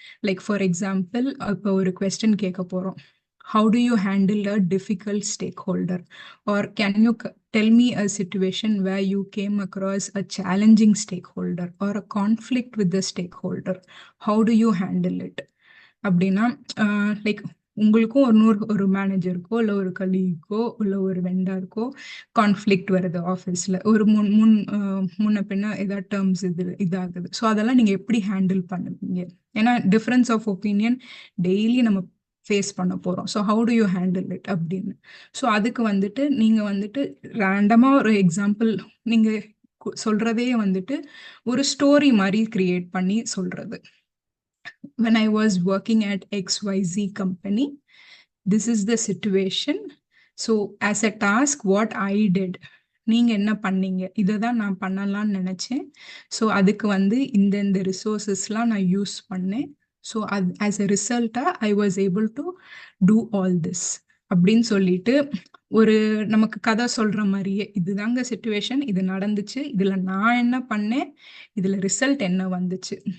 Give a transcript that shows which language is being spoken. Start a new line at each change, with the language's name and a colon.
English: like for example,
Tamil: இப்போ ஒரு question கேட்க போகிறோம்,
English: how do you handle a difficult stakeholder, or can you tell me a situation where you came across a challenging stakeholder or a conflict with the stakeholder, how do you handle it?
Tamil: அப்படின்னா like உங்களுக்கும் ஒரு மேனேஜருக்கோ இல்லை ஒரு கலீக்கோ இல்லை ஒரு வெண்டாருக்கோ conflict வருது ஆஃபீஸில், ஒரு முன்ன பின்ன ஏதாவது டேர்ம்ஸ் இதாகுது. ஸோ அதெல்லாம் நீங்கள் எப்படி ஹேண்டில் பண்ணுவீங்க? ஏன்னா டிஃப்ரென்ஸ் ஆஃப் ஒப்பீனியன் டெய்லி நம்ம ஃபேஸ் பண்ண போகிறோம். So
English: how do you handle it
Tamil: அப்படின்னு. ஸோ அதுக்கு வந்துட்டு நீங்கள் வந்துட்டு ரேண்டமாக ஒரு எக்ஸாம்பிள் நீங்கள் சொல்கிறதே வந்துட்டு ஒரு ஸ்டோரி மாதிரி கிரியேட் பண்ணி சொல்கிறது.
English: When I was working at XYZ company, this is the situation. So as a task, what I did,
Tamil: நீங்கள் என்ன பண்ணீங்க, இதை தான் நான் பண்ணலான்னு நினச்சேன். ஸோ அதுக்கு வந்து இந்த ரிசோர்ஸஸ்லாம் நான் யூஸ் பண்ணேன். ஸோ அது as a ரிசல்ட்டாக
English: I was able to do all this
Tamil: அப்படின்னு சொல்லிட்டு ஒரு நமக்கு கதை சொல்கிற மாதிரியே, இதுதாங்க சிச்சுவேஷன், இது நடந்துச்சு, இதில் நான் என்ன பண்ணேன், இதில் ரிசல்ட் என்ன வந்துச்சு.